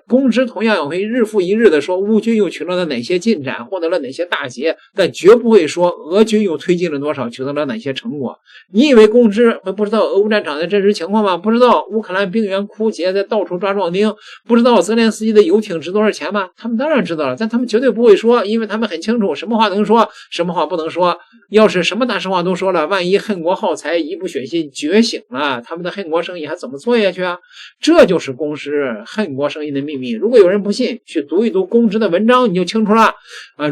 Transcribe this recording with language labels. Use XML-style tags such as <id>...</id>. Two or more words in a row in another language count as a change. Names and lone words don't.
<zh>公知同樣也会日复一日的说烏軍又取得了哪些進展，獲得了哪些大捷，但絕不會說俄軍又推進了多少，取得了哪些成果。你以為公知會不知道俄烏戰場的真實情況嗎？不知道烏克蘭兵員枯竭，在到處抓壯丁，不知道澤連斯基的遊艇值多少錢嗎？他們當然知道了，但他們絕對不會說，因為他们很清楚什麼話能說，什麼話不能說。要是什麼大實話都說了，万一恨國耗財一不小心覺醒了，他們的恨國生意還怎麼做下去啊？這就是公知恨國生意的秘密。如果有人不信，去讀一讀公知的文章，你就清楚了啊。</zh>